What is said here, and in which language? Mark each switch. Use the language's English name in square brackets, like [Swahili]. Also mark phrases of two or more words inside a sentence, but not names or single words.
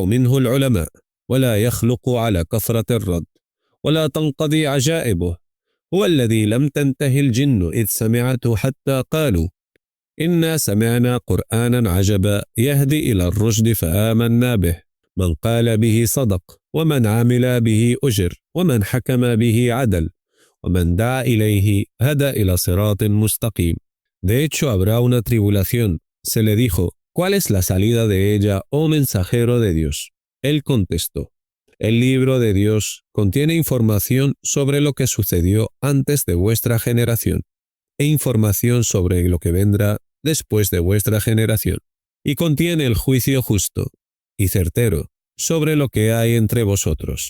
[Arabic] منه العلماء ولا يخلق على كثرة الرد ولا تنقضي عجائبه هو الذي لم تنته الجن إذ سمعته حتى قالوا إنا سمعنا قرآنا عجبا يهدي إلى الرشد فآمنا به من قال به صدق ومن عمل به أجر ومن حكم به عدل ومن دعا إليه هدى إلى صراط مستقيم». [Spanish] De hecho, habrá una tribulación. Se le dijo: ¿cuál es la salida de ella, oh mensajero de Dios? Él contestó: el libro de Dios contiene información sobre lo que sucedió antes de vuestra generación e información sobre lo que vendrá después de vuestra generación, y contiene el juicio justo y certero sobre lo que hay entre vosotros.